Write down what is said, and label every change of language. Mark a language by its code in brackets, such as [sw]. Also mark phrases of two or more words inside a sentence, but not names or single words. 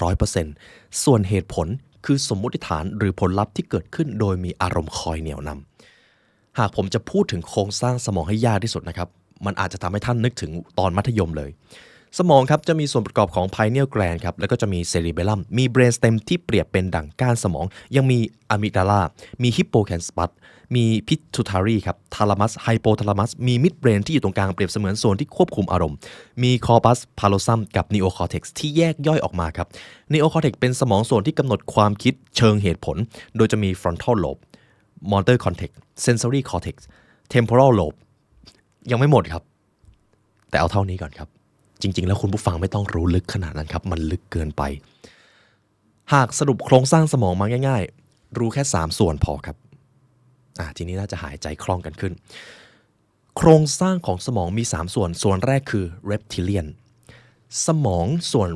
[th] 100% ส่วนเหตุผลคือสมมุติฐานหรือผลลัพธ์ที่เกิดขึ้นโดยมีอารมณ์คอยเหนี่ยวนำหากผมจะพูดถึงโครงสร้างสมองให้ยากที่สุดนะครับมันอาจจะทำให้ท่านนึกถึงตอนมัธยมเลยสมองครับจะมีส่วนประกอบของ [en] pineal gland [th] ครับแล้วก็จะมี cerebellum มี brainstem ที่เปรียบเป็นดั่งก้านสมองยังมี amygdala มี hippocampus มี pituitary ครับ [en] thalamus hypothalamus [th] มี midbrain ที่อยู่ตรงกลางเปรียบเสมือนส่วนที่ควบคุมอารมณ์มี [en] corpus callosum [th] กับ neocortex ที่แยกย่อยออกมาครับ neocortex เป็นสมองส่วนที่กำหนดความคิดเชิงเหตุผลโดยจะมี [en] frontal lobe motor cortex sensory cortex temporal lobe [th] ยังไม่หมดครับแต่เอาเท่านี้ก่อนครับจริงๆแล้วคุณผู้ฟังไม่ต้องรู้ลึก ขนาดนั้นครับมันลึกเกินไปหากสรุปโครงสร้างสมองมาง่ายๆรู้แค่3ส่วนพอครับทีนี้น่าจะหายใจคล่องกันขึ้นโครงสร้างของสมองมี3ส่วนแรกคือ reptilian สมองส่วน